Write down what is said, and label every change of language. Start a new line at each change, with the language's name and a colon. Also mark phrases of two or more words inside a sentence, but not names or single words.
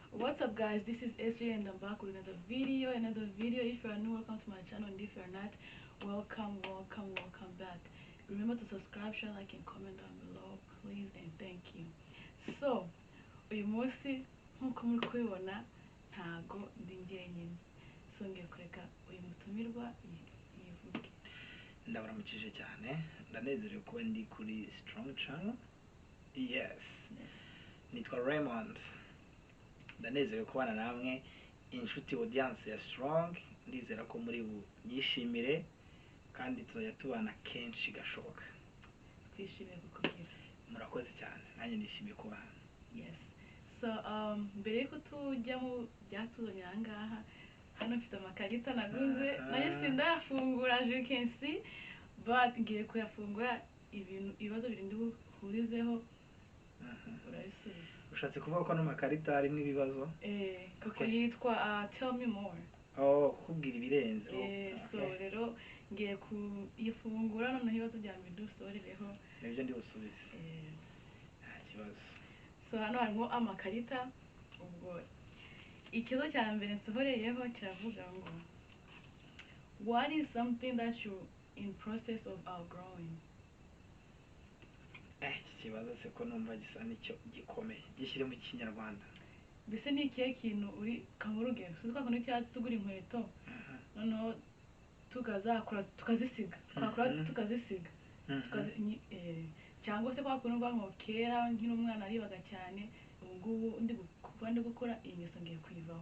English: What's up, guys? This is SJ and I'm back with another video. If you are new, welcome to my channel, and if you are not, welcome back. Remember to subscribe, share, like, and comment down below, please, and thank you. So,
Kinyarwanda: uyu munsi nkuko muri kubibona ntago ndi njyenyine, so ngiye kureka uyu mutumirwa yivuge. Ndabaramukije cyane, ndanezerewe kuba ndi kuri Strong Channel. Yes, nitwa Raymond. Ndanezerewe kubana namwe inshuti audience ya Strong. Ndizera ko muri bunyishimire kandi tuzajya tubana kenshi gashoboka. Twishimiye kukugira. Murakoze cyane, nanjye nishimiye kuba hano. Yes. So mbere yuko tujya mu byatuzanye aha ngaha, hano mfite amakarita naguze, nayo sindafungura,
English: as you can see, but
Kinyarwanda: ngiye kuyafungura ibibazo birindi buhurizeho. Urabisubiza. Ushatse kuvuga ko n'amakarita harimo ibibazo? Kuko yitwa
English: tell me more.
Kinyarwanda: Kubwira ibirenze. So rero ngiye kuyifungura noneho ibibazo bya mbere dusorereho. Nibyo ndi busubize. Nta kibazo. So hano harimo amakarita, ubwo ikibazo cya mbere nsohoreyeho kiravuga ngo
English: what is something that you in process of outgrowing?
Kinyarwanda: Ikibazo se ko numva gisa n'icyo gikomeye, gishyire mu kinyarwanda. Mbese ni ikihe kintu uri kamurugero, so twakora cyangwa tugura inkweto noneho tukazakora tukazisiga, tukazisiga cyangwa se kwa kuntu ngo kera nkiri umwana aribaga cyane, ubu ndi gukora ingeso ngiye kwivaho.